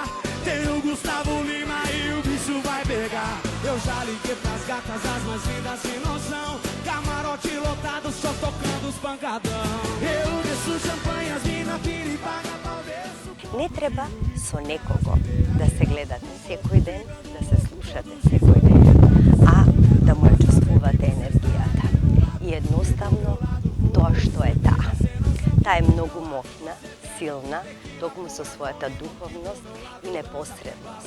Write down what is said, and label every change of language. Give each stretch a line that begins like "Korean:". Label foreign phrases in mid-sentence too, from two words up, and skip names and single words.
Portuguese: Tem o Gustavo Lima e o bicho vai pegar. Eu já liguei pras gatas, as mais lindas sem noção. Camarote lotado, só tocando os pancadão. Eu desço champanhe, as mina pira e paga pau desço.
Macedonian: Не треба со некого да се гледате секој ден, да се слушате секој ден, а да му ја чувствувате енергијата. И едноставно тоа што е таа. Таа е многу моќна, силна, токму со својата духовност и непосредност.